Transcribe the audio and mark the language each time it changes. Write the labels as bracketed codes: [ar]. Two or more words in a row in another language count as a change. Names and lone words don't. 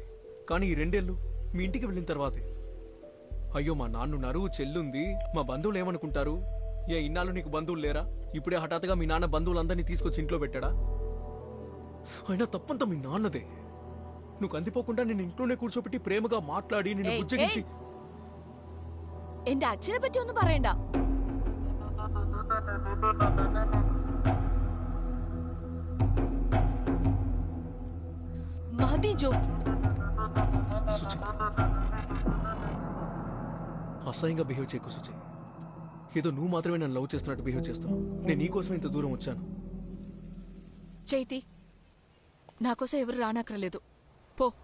[te] కానీ ఈ 2 ఏళ్ళు మీ ఇంటికి వెళ్ళిన తర్వాతే అయ్యో మా నాన్నున్నారు, చెల్లుంది, మా బంధువులు ఏమనుకుంటారు, ఇన్నాళ్ళు నీకు బంధువులు లేరా, ఇప్పుడే హఠాత్తుగా మీ నాన్న బంధువులందరినీ తీసుకొచ్చి ఇంట్లో పెట్టాడా? అయినా తప్పంతా మీ నాన్నదే. నువ్వు కందిపోకుండా నేను ఇంట్లోనే కూర్చోబెట్టి ప్రేమగా మాట్లాడి నిన్ను ఏయ్, బుజ్జగించి [ml] എന്റെ അച്ഛനെ പറ്റി ഒന്നും പറയണ്ട. മതി ജോ. [te] సుచి అసహ్యంగా బిహేవ్ చేయకు సుచి. ఏదో నువ్వు మాత్రమే నన్ను లవ్ చేస్తున్నట్టు బిహేవ్ చేస్తున్నావు. నేను నీకోసమే ఇంత దూరం వచ్చాను. చైతి, నాకోసం ఎవరు రానక్కర్లేదు. పో.